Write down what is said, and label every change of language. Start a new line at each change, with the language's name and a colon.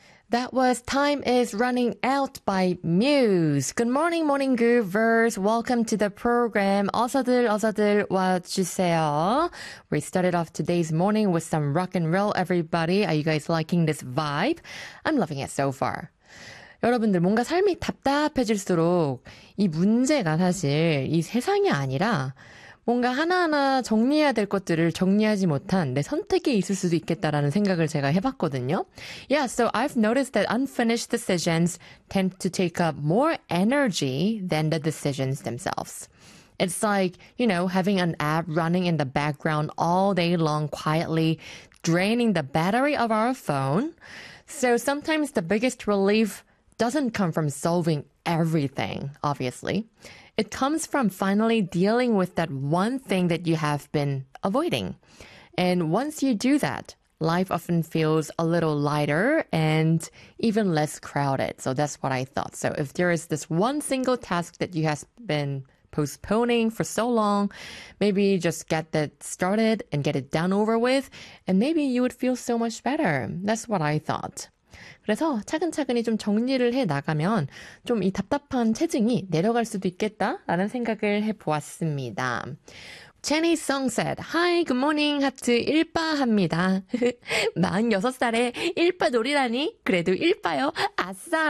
English: That was Time is Running Out by Muse. Good morning, Morning Groovers. Welcome to the program.
Korean: 어서들 어서들 와주세요.
English: We started off today's morning with some rock and roll, everybody. Are you guys liking this vibe? I'm loving it so far.
Korean: 여러분들 뭔가 삶이 답답해질수록 이 문제가 사실 이 세상이 아니라 뭔가 하나하나 정리해야 될 것들을 정리하지 못한 내 선택이 있을 수도 있겠다라는 생각을 제가 해봤거든요.
English: Yeah, so I've noticed that unfinished decisions tend to take up more energy than the decisions themselves. It's like, you know, having an app running in the background all day long, quietly draining the battery of our phone. So sometimes the biggest relief doesn't come from solving everything, obviously. It comes from finally dealing with that one thing that you have been avoiding. And once you do that, life often feels a little lighter and even less crowded. So that's what I thought. So if there is this one single task that you have been postponing for so long, maybe just get that started and get it done over with, and maybe you would feel so much better. That's what I thought.
Korean: 그래서 차근차근히 좀 정리를 해 나가면 좀 이 답답한 체증이 내려갈 수도 있겠다라는 생각을 해 보았습니다.
English: Jenny Song said, Hi, good morning,
Korean: 하트 1파 합니다. 46살에 1파 놀이라니? 그래도 1파요? 아싸!